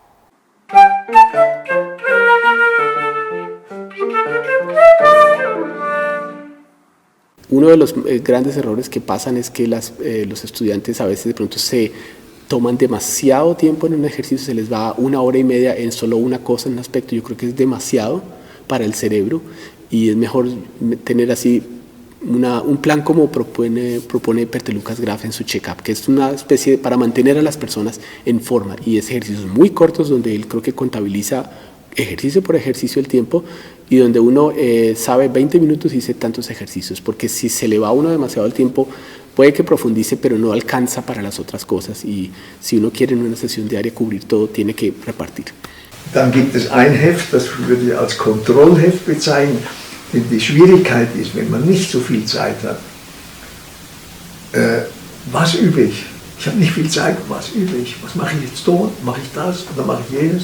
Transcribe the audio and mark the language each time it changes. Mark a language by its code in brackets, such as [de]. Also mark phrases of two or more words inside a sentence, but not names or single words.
[es] Uno de los grandes errores que pasan es que los estudiantes a veces de pronto se toman demasiado tiempo en un ejercicio, se les va 1 hora y media en solo una cosa, en un aspecto. Yo creo que es demasiado para el cerebro y es mejor tener así un plan como propone Pertte Lucas Graf en su check-up, que es una especie para mantener a las personas en forma, y es ejercicios muy cortos donde él creo que contabiliza ejercicio por ejercicio el tiempo y donde uno sabe 20 minutos y dice tantos ejercicios, porque si se le va a uno demasiado el tiempo puede que profundice pero no alcanza para las otras cosas, y si uno quiere en una sesión diaria cubrir todo tiene que repartir. [de] Dann gibt es ein Heft, das würde ich als Kontrollheft bezeichnen, denn die Schwierigkeit ist, wenn man nicht so viel Zeit hat, was übe ich? Ich habe nicht viel Zeit, was übe ich? Was mache ich jetzt da? Mache ich das oder mache ich jenes?